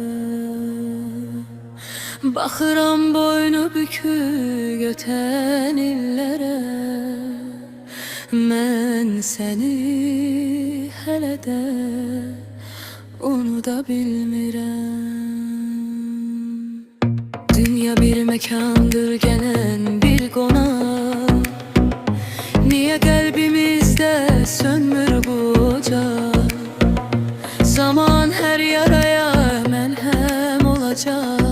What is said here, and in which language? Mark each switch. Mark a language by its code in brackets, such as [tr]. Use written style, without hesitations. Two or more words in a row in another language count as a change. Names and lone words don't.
[az] Baxıram boynu bükük ötən illərə, mən səni hələ də unuda bilmirəm. [tr] Dünya bir mekandır gelen bir konak, niye kalbimizde sönmür bu ocak? Zaman her yaraya merhem olacak.